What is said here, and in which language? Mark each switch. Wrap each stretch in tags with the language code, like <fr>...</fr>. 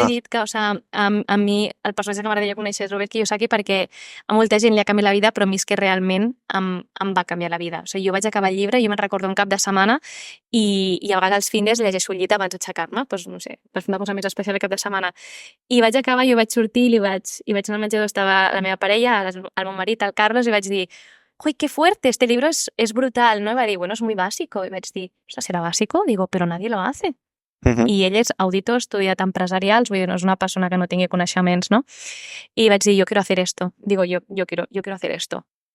<ca>t'he dit que, o sigui, a mi el personatge que m'agradaria conèixer és Robert Kiyosaki perquè a molta gent li ha canviat la vida, però a mi és que realment em va canviar la vida. O sigui, jo vaig acabar el llibre, jo me'n recordo un cap de setmana i a vegades els findes llegeixo el llibre abans d'aixecar-me, doncs no sé, per fer una cosa més especial el cap de setmana. I vaig acabar, jo vaig sortir i vaig anar al menjador, estava la meva parella, el meu marit, el Carlos, i vaig dir:</ca> <es>¡uy, qué fuerte! Este libro es brutal, ¿no? Y va a decir, bueno, es muy básico. Y</es> <ca>vaig dir, ostras,</ca> <es>¿será básico? Digo, pero nadie lo hace.</es> <ca>I ell és auditor, estudiat empresarials, vull dir, no és una persona que no tingui coneixements, no? I vaig dir,</ca> <es>yo quiero hacer esto. Digo, yo quiero hacer esto.</es>